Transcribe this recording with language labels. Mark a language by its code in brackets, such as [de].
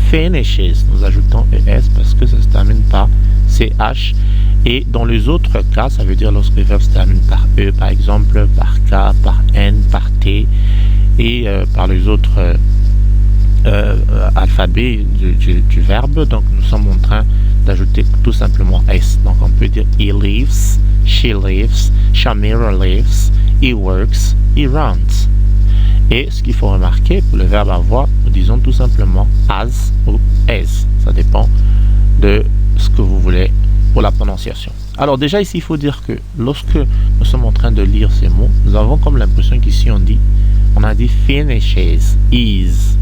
[fr] Nous ajoutons es parce que ça se termine par ch. Et dans les autres cas, ça veut dire lorsque le verbe se termine par e, par exemple, par k, par n, par t, et par les autres alphabets du verbe. Donc nous sommes en train d'ajouter tout simplement s. Donc on peut dire [en] he lives, she lives, Shamira lives, he works, he runs. [fr] Et ce qu'il faut remarquer pour le verbe avoir, nous disons tout simplement as ou as. Ça dépend de ce que vous voulez pour la prononciation. Alors déjà ici il faut dire que lorsque nous sommes en train de lire ces mots, nous avons comme l'impression qu'ici on a dit finishes, is.